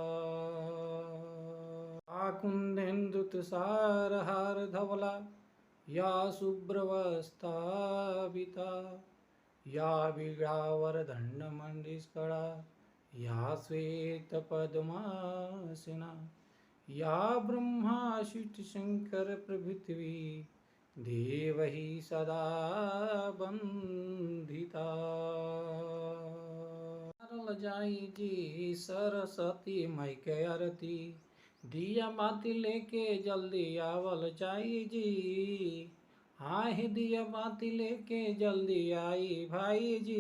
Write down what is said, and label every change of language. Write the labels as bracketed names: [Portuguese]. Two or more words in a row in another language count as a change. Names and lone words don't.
[Sanskrit] कुन्देन्दुतुषारहार धवला या शुभ्रवस्त्राभिता या वीणावरदण्डमण्डिष्कला या श्वेतपद्मासना या ब्रह्मा शिवशङ्कर प्रभृति देवैः सदा वन्दिता। [Bhojpuri] जाई जी सरस्वती माई के आरती दिया बाती लेके जल्दी आवल जाई जी। हाय दिया बाती लेके जल्दी आई भाई जी।